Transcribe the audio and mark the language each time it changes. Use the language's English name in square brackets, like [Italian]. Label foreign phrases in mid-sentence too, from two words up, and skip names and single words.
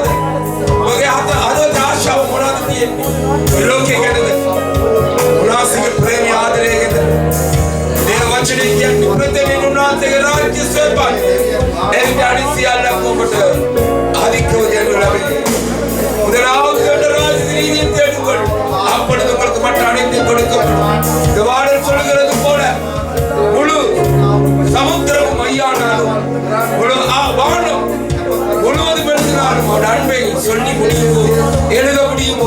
[Sinhala] ඔබගේ හදවතේ ආශාව මොනවද තියෙන්නේ? මේ ලෝකයේ ගැනද? උන්වහන්සේගේ ප්‍රේමය ආදරය ගැනද? මේ වචනේ කියන්නේ ප්‍රතිදින උන්වහන්සේගේ රාජ්‍ය ස්වභාවය. එවිට අනිත් සියල්ලක් ඔබට අධිකව දෙනු ලැබෙන්නේ. [Tamil] முதலாவது ராஜ்யத்தின் தேடுங்கள், அப்பொழுது உங்களுக்கு மற்ற அனைத்தும் கொடுக்கப்படும். இந்த பாடல் சொல்கிறது போல முழு சமுத்திரமும் ஐயானாலும் முழு வானம் முழுவதும் எழுதினாலும் அவருடைய அன்பை சொல்லி முடியுமோ எழுத முடியுமோ?